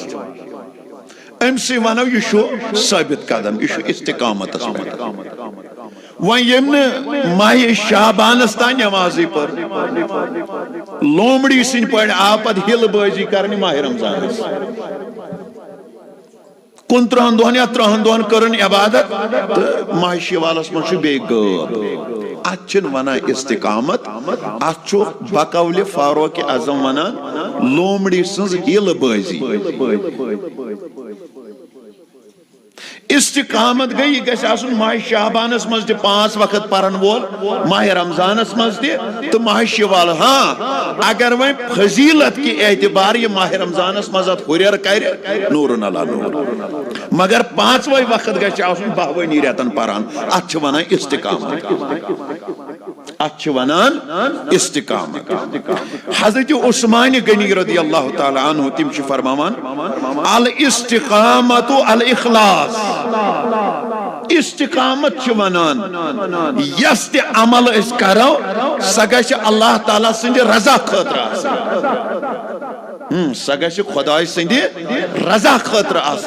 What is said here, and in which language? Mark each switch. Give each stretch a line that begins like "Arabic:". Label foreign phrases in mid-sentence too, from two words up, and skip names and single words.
Kashmiri: ام سی ونو یہ ثابت قدم، یہ استقامت پہ. ون یم ماہ شعبانس تان نمازی پر لومڑی سن پہ آو پتہ ہل بازی کرنی ماہ رمضانس 29 دہن یا 30 دہن کرن عبادت تو ماہ شوالس من بیٚیہِ غٲب. ات چھن ونان استقامت، ات چھُ بقول فاروق اعظم ونان لومڑی سنز ہل بازی. استقامت گئی یہ گژھِ آسن ماہ شعبانس مز تہ 5 وقت پرن وول، ماہ رمضانس مز تہ تو ماہ شوال. ہاں اگر وۄنۍ فضیلت کی اعتبار یہ ماہ رمضانس مز ات ہُریر کرِ نورن علی نور، مگر 5وے وقت گژھِ آسن 12 رٮ۪تن پران. ات چھِ ونان استقامت، ات چھِ ونان استقامت. حضرت عثمان غنی
Arabic: رضی اللہ تعالی عنہ
Kashmiri: تم چھ فرماوان
Arabic: الاستقامت الاخلاص.
Kashmiri: استقامت چھ ونان یس تہ عمل اس کرو سہ گژھِ اللہ تعالیٰ سند رضا خاطر آسن، سہ گژھِ خداے سند رضا خاطر آسن.